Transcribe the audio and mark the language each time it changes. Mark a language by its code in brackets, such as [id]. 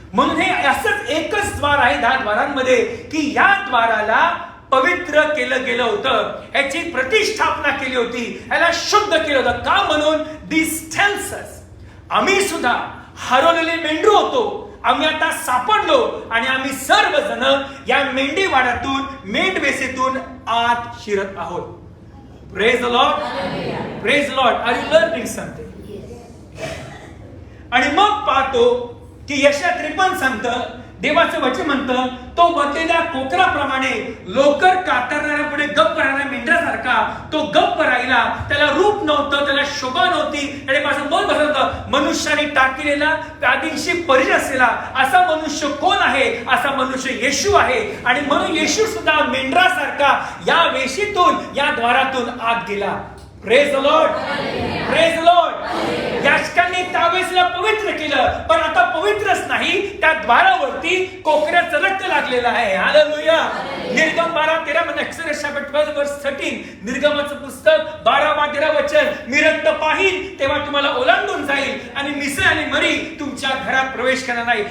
[mr] म्हणून हे असंच एकच द्वार आहे 10 द्वारांमध्ये की या द्वाराला पवित्र केलं गेलं होतं, याची प्रतिष्ठापना केली होती, याला शुद्ध केलं होतं. का? म्हणून [en] this tells us, [mr] आम्ही सुद्धा हरवलेले मेंढरू होतो, आम्ही आता सापडलो आणि आम्ही सर्वजण या मेंढीवाड्यातून मेंढवेसेतून आत शिरत आहोत. [en] Praise the lord, praise the lord. Are you learning something? [mr] आणि मग पाहतो की यशा 53 सांगतं, देवाचं वचन म्हणतं, तो बदलेल्या कोकराप्रमाणे लोकर कातरणाऱ्या पुढे गप्प राहणाऱ्या मेंढरासारखा तो गप्प राहिला. त्याला रूप नव्हतं, त्याला शोभा नव्हती, त्याने माझं मन बसवतं. मनुष्याने टाकलेला व्याधींशी परिचय असलेला असा मनुष्य कोण आहे? असा मनुष्य येशू आहे. आणि म्हणून येशू सुद्धा मेंढरासारखा या वेशीतून, या द्वारातून आत गेला. [en] Praise the lord, praise the lord. [mr] याजकांनी त्यावेळेसला पवित्र केलं, पण आता पवित्रच नाही, त्या द्वारावरती कोकऱ्याचं रक्त लागलेलं आहे. हालेलुया. निर्गम 12:13 मध्ये एक्सोडस 12:13 निर्गमाचं पुस्तक 12-13 वचन, मी रक्त पाहीन तेव्हा तुम्हाला ओलांडून जाईल आणि मिसळ आणि मरी तुमच्या घरात प्रवेश करणार नाही.